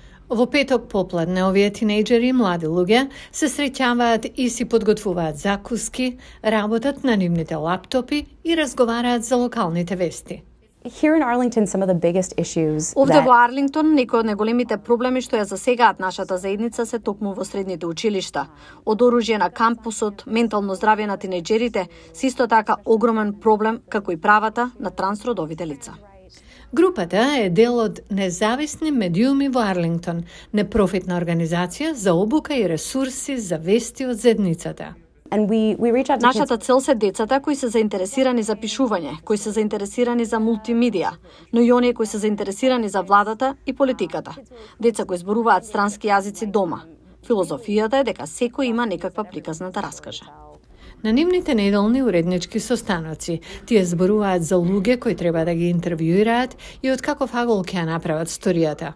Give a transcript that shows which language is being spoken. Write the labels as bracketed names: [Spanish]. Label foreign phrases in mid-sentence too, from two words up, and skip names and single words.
[Macedonian] Во петок попладне овие тинејџери и млади луѓе се среќаваат и си подготвуваат закуски, работат на нивните лаптопи и разговараат за локалните вести. [English] Here in Arlington, some of the biggest issues [Macedonian] Овде во Арлингтон, некои од најголемите проблеми што ја засегаат нашата заедница се токму во средните училишта. Од оружје на кампусот, ментално здравје на тинејџерите, се исто така огромен проблем, како и правата на трансродовите лица. Групата е дел од Независни медиуми во Арлингтон, непрофитна организација за обука и ресурси за вести од заедницата. [English] and we reach out to kids. [Macedonian] Нашата цел се децата кои се заинтересирани за пишување, кои се заинтересирани за мултимедија, но и оние кои се заинтересирани за владата и политиката. Деца кои зборуваат странски јазици дома. Филозофијата е дека секој има некаква приказна да раскаже. На нивните неделни уреднички состаноци, тие зборуваат за луѓе кои треба да ги интервјуираат и од каков агол ќе ја направат сторијата.